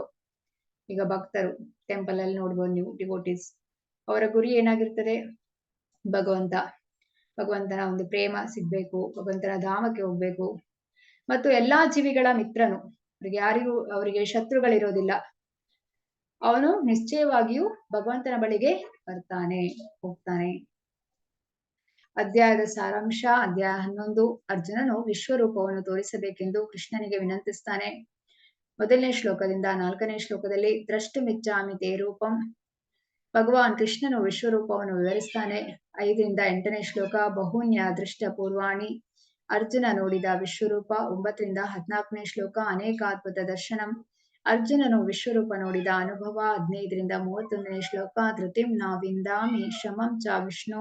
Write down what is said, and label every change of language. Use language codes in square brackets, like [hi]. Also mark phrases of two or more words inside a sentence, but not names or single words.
[kn] ಈಗ ಭಕ್ತರು ಟೆಂಪಲ್ ಅಲ್ಲಿ ನೋಡ್ಬೋದು ನೀವು, ಡಿವೋಟೀಸ್, ಅವರ ಗುರಿ ಏನಾಗಿರ್ತದೆ, ಭಗವಂತನ ಒಂದು ಪ್ರೇಮ ಸಿಗ್ಬೇಕು, ಭಗವಂತನ ಧಾಮಕ್ಕೆ ಹೋಗ್ಬೇಕು, ಮತ್ತು ಎಲ್ಲಾ ಜೀವಿಗಳ ಮಿತ್ರನು, ಅವರಿಗೆ ಶತ್ರುಗಳಿರೋದಿಲ್ಲ, ಅವನು ನಿಶ್ಚಯವಾಗಿಯೂ ಭಗವಂತನ ಬಳಿಗೆ ಹೋಗ್ತಾನೆ. ಅಧ್ಯಾಯದ ಸಾರಾಂಶ. ಅಧ್ಯಾಯ 11. ಅರ್ಜುನನು ವಿಶ್ವರೂಪವನ್ನು ತೋರಿಸಬೇಕೆಂದು ಕೃಷ್ಣನಿಗೆ ವಿನಂತಿಸ್ತಾನೆ. ಮೊದಲನೇ ಶ್ಲೋಕದಿಂದ 4ನೇ ಶ್ಲೋಕದಲ್ಲಿ [sa] ದ್ರಷ್ಟುಮಿಚ್ಚಾಮಿ ತೇ ರೂಪಂ. [kn] ಭಗವಾನ್ ಕೃಷ್ಣನು ವಿಶ್ವರೂಪವನ್ನು ವಿವರಿಸ್ತಾನೆ. 5ರಿಂದ 8ನೇ ಶ್ಲೋಕ [sa] ಬಹುನ್ಯ ದೃಷ್ಟ ಪೂರ್ವಾಣಿ. [kn] ಅರ್ಜುನ ನೋಡಿದ ವಿಶ್ವರೂಪ. 9ರಿಂದ 14ನೇ ಶ್ಲೋಕ [sa] ಅನೇಕಾದ್ಭುತ ದರ್ಶನಂ. [kn] ಅರ್ಜುನನು ವಿಶ್ವರೂಪ ನೋಡಿದ ಅನುಭವ. 15ರಿಂದ 31ನೇ ಶ್ಲೋಕ [sa] ಧೃತಿಂ ನ ವಿಂದಾಮಿ ಶಮಂ ಚ ವಿಷ್ಣು.